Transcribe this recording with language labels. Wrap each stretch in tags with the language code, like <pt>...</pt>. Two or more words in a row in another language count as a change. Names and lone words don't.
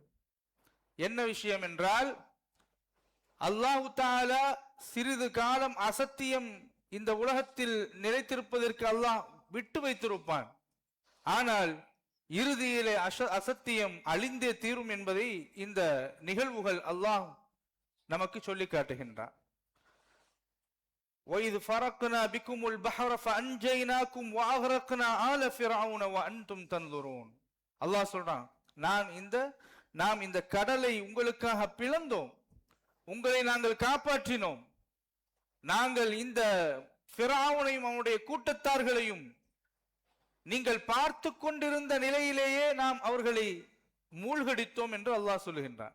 <ta>என்ன விஷயம் என்றால், அல்லாஹு தஆலா சிறிது காலம் அசத்தியம் இந்த உலகத்தில் நிலைத்திருப்பதற்கு அல்லாஹ் விட்டு வைத்திருப்பான். ஆனால் இறுதியிலே அசத்தியம் அழிந்தே தீரும் என்பதை இந்த நிகழ்வுகள் அல்லாஹ் நமக்கு சொல்லி காட்டுகின்றான்.</ta> <ar>وَإِذْ فَرَقْنَا بِكُمُ الْبَحْرَ فَأَنْجَيْنَاكُمْ وَأَغْرَقْنَا آلَ فِرْعَوْنَ وَأَنْتُمْ تَنْظُرُونَ.</ar> <ta>அல்லாஹ் சொல்றான், நான் இந்த நாம் இந்த கடலை உங்களுக்காக பிளந்தோம், உங்களை நாங்கள் காப்பாற்றினோம். நாங்கள் இந்த ஃபிரௌனையும் அவனுடைய கூட்டத்தார்களையும் நீங்கள் பார்த்து கொண்டிருந்த நிலையிலேயே நாம் அவர்களை மூழ்கடித்தோம் என்று அல்லாஹ் சொல்லுகின்றான்.</ta>